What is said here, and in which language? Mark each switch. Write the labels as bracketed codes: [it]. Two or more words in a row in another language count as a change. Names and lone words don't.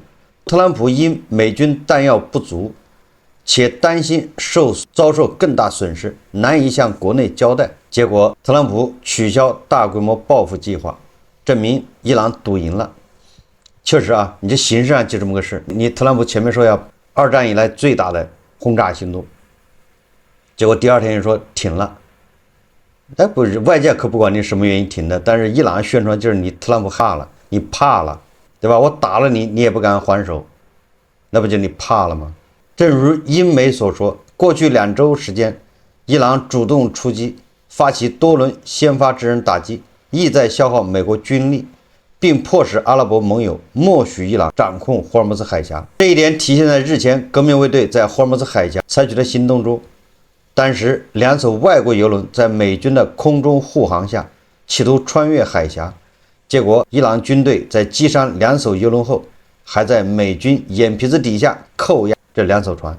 [zh] 特朗普因美軍彈藥不足，且擔心遭受更大損失，難以向國內交代，結果特朗普取消大規模報復計劃，證明伊朗賭贏了。確實你這形式上就這麼個事。你特朗普前面說要2戰以來最大的轟炸行動，結果第2天又說停了。不是，外界可不管你什麼原因停的，但是伊朗宣傳就是你特朗普怕了，你怕了。對吧？我打了你，你也不敢还手，那不就你怕了嗎？正如英媒所說，过去2周时間，伊朗主動出擊，發起多輪先發制人打擊，意在消耗美國軍力，並迫使阿拉伯盟友默許伊朗掌控霍爾木茲海峽。這一點體現在日前革命衛隊在霍爾木茲海峽採取的行動中。當時2艘外國油輪在美軍的空中護航下，企圖穿越海峽，結果伊朗軍隊在擊傷2艘油輪後，還在美軍眼皮子底下扣押這2艘船。